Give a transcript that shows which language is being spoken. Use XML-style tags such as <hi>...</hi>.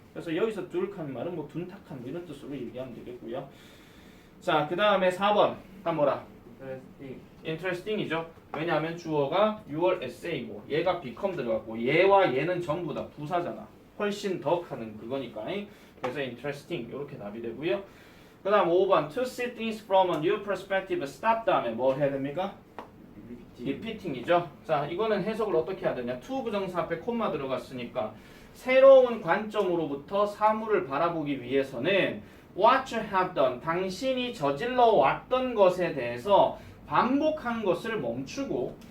<ko>그래서 여기서 둘한 말은 뭐 둔탁한 뭐 이런 뜻으로 얘기하면 되겠고요. 자, 그 다음에 4번 다 뭐라? interesting이죠. 왜냐하면 주어가 your essay고 얘가 become 들어갔고 얘와 얘는 전부 다 부사잖아. 훨씬 더 하는 그거니까. 그래서 interesting 이렇게 답이 되고요. 그 다음 5번</ko> <en>to see things from a new perspective stop</en> <ko>다음에 뭘 해야 됩니까? repeating이죠. 자, 이거는 해석을 어떻게 해야 되냐? to 부정사 앞에 콤마 들어갔으니까 새로운 관점으로부터 사물을 바라보기 위해서는</ko> <en>what you have done</en> <ko>당신이 저질러 왔던 것에 대해서 반복한 것을 멈추고</ko>